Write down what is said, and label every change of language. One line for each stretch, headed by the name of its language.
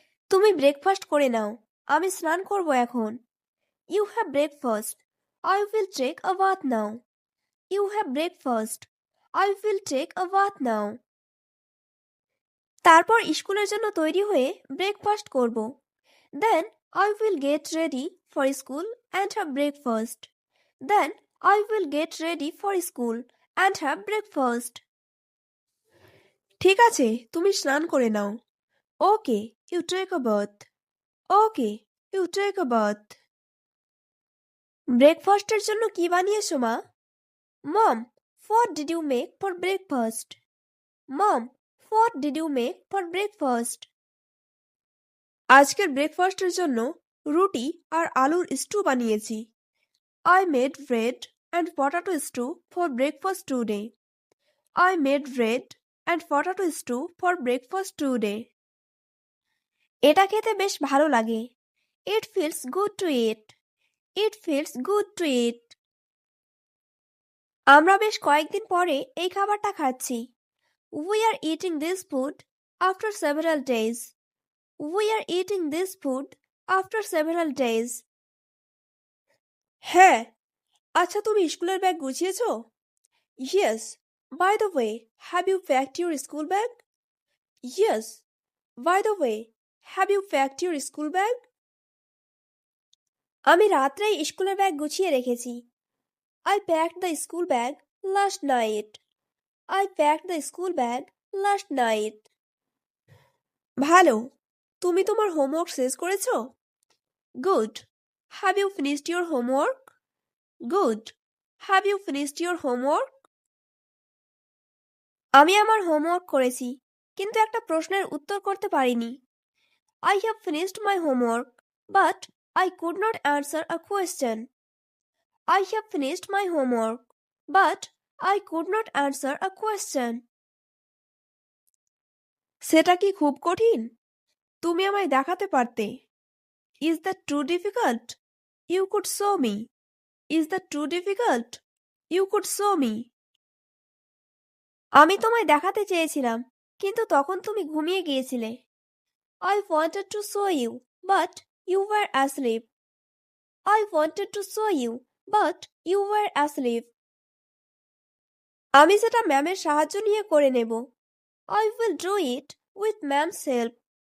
Bangla: তুমি ব্রেকফাস্ট করে নাও, আমি স্নান করব এখন।
English: You have breakfast, I will take a bath now. You have breakfast. I will take a bath now.
Bangla: তারপর স্কুলের জন্য তৈরি হয়ে ব্রেকফাস্ট করব।
English: Then I will get ready for school and have breakfast. Then I will get ready for school and have breakfast.
Bangla: ঠিক আছে, তুমি স্নান করে নাও।
English: Okay, you take a bath. Okay, you take a bath.
Bangla: ব্রেকফাস্টের জন্য কি বানিয়েছো মা?
English: Mom, what did you make for breakfast? Mom, what did you make for breakfast?
Bangla: আজকের ব্রেকফাস্টের জন্য রুটি আর আলুর স্টু বানিয়েছি।
English: I made bread and potato stew for breakfast today. I made bread and potato stew for breakfast today.
Bangla: এটা খেতে বেশ ভালো লাগে।
English: It feels good to eat. It feels good to eat.
Bangla: আমরা বেশ কয়েকদিন পরে এই খাবারটা খাচ্ছি।
English: We are eating this food after several days. We are eating this food after several days.
Bangla: হ্যাঁ, আচ্ছা তুমি স্কুলের bag গুছিয়েছো?
English: Yes. By the way, have you packed your school bag? Yes. By the way, have you packed your school bag?
Bangla: আমি রাত্রেই স্কুলের bag গুছিয়ে রেখেছি।
English: I packed the school bag last night. I packed the school bag last night.
Bangla: ভালো। তুমি তোমার homework শেষ করেছো?
English: Good. Have you finished your homework? Good. Have you finished your homework?
Bangla: আমি আমার হোমওয়ার্ক করেছি, কিন্তু একটা প্রশ্নের উত্তর করতে পারিনি।
English: I have finished my homework, but I could not answer a question. I have finished my homework, but I could not answer a question.
Bangla: সেটা কি খুব কঠিন? তুমি আমায় দেখাতে পারতে।
English: Is that too difficult? You could show me. Is that too difficult? You could show me.
Bangla: আমি তোমায় দেখাতে চেয়েছিলাম, কিন্তু তখন তুমি ঘুমিয়ে গিয়েছিলে।
English: I wanted to show you, but you were asleep. I wanted to show you, but you were asleep.
Bangla: আমি সেটা ম্যামের সাহায্য নিয়ে করে নেব।
English: I will do it with ma'am's help.